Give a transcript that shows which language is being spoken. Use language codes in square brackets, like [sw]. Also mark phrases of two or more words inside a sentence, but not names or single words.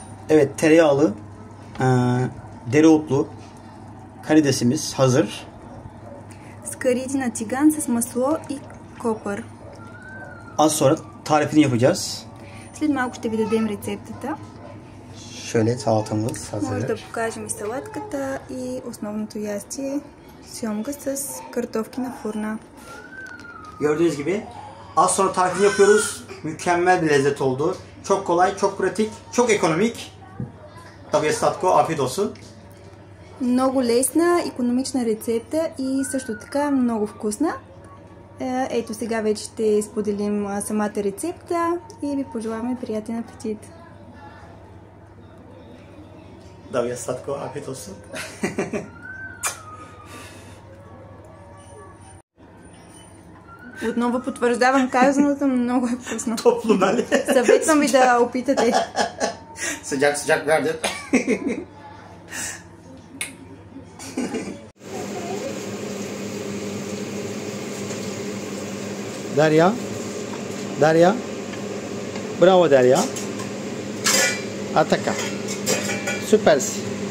[tr] Evet, tereyağlı, dereotlu karidesimiz hazır. [bg] Скариди на тиган с масло и копър. [tr] Az sonra tarifini yapacağız. [bg] След малко ще ви дадем рецептата. [tr] Şöyle salatamız hazır. [bg] Може да покажем и салатката и основното ястие сьомга с картофки на фурна. [tr] Gördüğünüz gibi az sonra tarifini yapıyoruz. Mükemmel bir lezzet oldu. Çok kolay, çok pratik, çok ekonomik. Tabii Statko, afiyet olsun. [bg] Много лесна, икономична рецепта и също така много вкусна. Ето сега вече ще споделим самата рецепта и ви пожелаваме приятен апетит. [tr] Tabii Statko, afiyet olsun. [bg] Отново потвърждавам казаното, много е вкусно. [tr] Toplu нали? [bg] Съветвам ви да опитате. [tr] Sıcak sıcak verdin. Derya. Derya. Bravo Derya. Ataka. Süpersin.